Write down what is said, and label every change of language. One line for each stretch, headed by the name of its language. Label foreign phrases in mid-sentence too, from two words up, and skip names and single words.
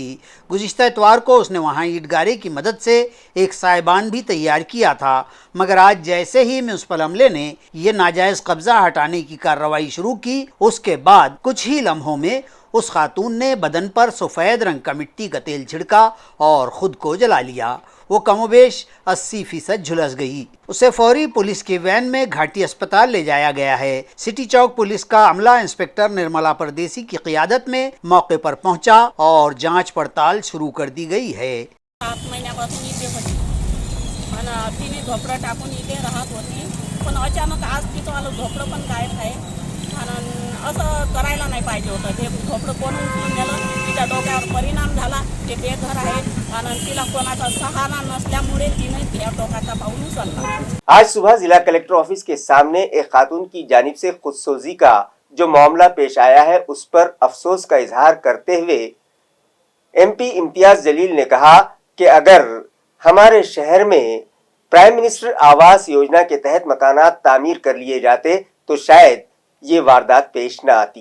Urdu: گزشتہ اتوار کو اس نے وہاں اینٹ گارے کی مدد سے ایک سائبان بھی تیار کیا تھا، مگر آج جیسے ہی میونسپل عملے نے یہ ناجائز قبضہ ہٹانے کی کارروائی شروع کی، اس کے بعد کچھ ہی لمحوں میں اس خاتون نے بدن پر سفید رنگ کا مٹی کا تیل چھڑکا اور خود کو جلا لیا۔ وہ کم و بیش 80% جھلس گئی۔ اسے فوری پولیس کی وین میں گھاٹی اسپتال لے جایا گیا ہے۔ سٹی چوک پولیس کا عملہ انسپکٹر نرملا پردیسی کی قیادت میں موقع پر پہنچا اور جانچ پڑتال شروع کر دی گئی ہے۔
Marathi: 7 महिन्यापासून इथे होती आणि तिने झोपडं टाकून इथे राहत होती, पण अचानक आज तिथं आलं झोपडं पण गायब आहे आणि असं करायला नाही पाहिजे होतं। ते झोपडं कोण उचलून नेलं, तिच्या डोक्यावर परिणाम झाला, ते बेघर आहे आणि तिला कोणाचा सहारा नसल्यामुळे तिने या टोकाचा पाऊल उचलला।
Urdu: آج صبح ضلع کلکٹر آفس کے سامنے ایک خاتون کی جانب سے خودسوزی کا جو معاملہ پیش آیا ہے، اس پر افسوس کا اظہار کرتے ہوئے MP امتیاز جلیل نے کہا کہ اگر ہمارے شہر میں پرائم منسٹر آواس یوجنا کے تحت مکانات تعمیر کر لیے جاتے تو شاید یہ واردات پیش نہ آتی۔